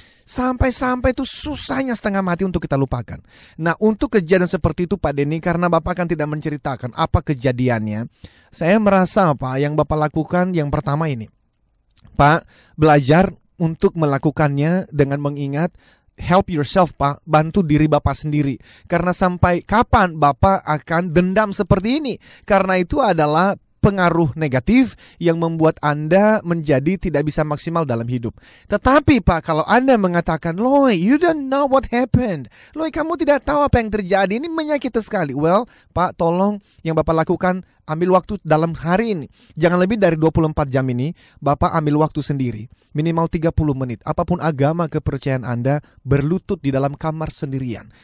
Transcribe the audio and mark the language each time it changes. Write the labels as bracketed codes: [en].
[id] Sampai-sampai itu susahnya setengah mati untuk kita lupakan. Nah, untuk kejadian seperti itu Pak Denny, karena Bapak kan tidak menceritakan apa kejadiannya, saya merasa yang Bapak lakukan yang pertama ini, Pak, belajar untuk melakukannya dengan mengingat [en] help yourself, [id] Pak. Bantu diri Bapak sendiri. Karena sampai kapan Bapak akan dendam seperti ini? Karena itu adalah pengaruh negatif yang membuat Anda menjadi tidak bisa maksimal dalam hidup. Tetapi Pak, kalau Anda mengatakan, Loy, [en] you don't know what happened. [id] Loy, kamu tidak tahu apa yang terjadi. Ini menyakiti sekali. Well, Pak, tolong yang Bapak lakukan, ambil waktu dalam hari ini. Jangan lebih dari 24 jam ini, Bapak ambil waktu sendiri. Minimal 30 menit. Apapun agama kepercayaan Anda, berlutut di dalam kamar sendirian.